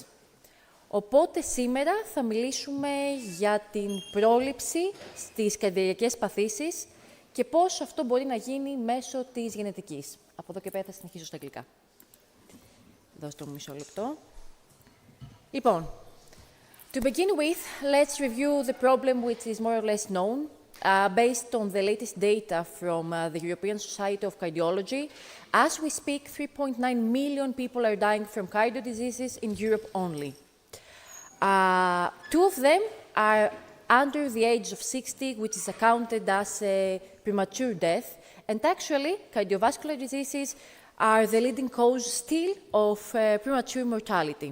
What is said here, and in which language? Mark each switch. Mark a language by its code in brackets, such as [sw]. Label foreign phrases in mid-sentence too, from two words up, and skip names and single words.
[el] Οπότε σήμερα θα μιλήσουμε για την πρόληψη στις καρδιαγγειακές παθήσεις και πώς αυτό μπορεί να γίνει μέσω της γενετικής. Από εδώ και πέρα θα συνεχίσω στα αγγλικά. Δώστε μου μισό λεπτό. Λοιπόν, [en] to begin with, let's review the problem which is more or less known. Based on the latest data from the European Society of Cardiology, as we speak, 3.9 million people are dying from cardio diseases in Europe only. Two of them are under the age of 60, which is accounted as a premature death, and actually, cardiovascular diseases are the leading cause still of premature mortality.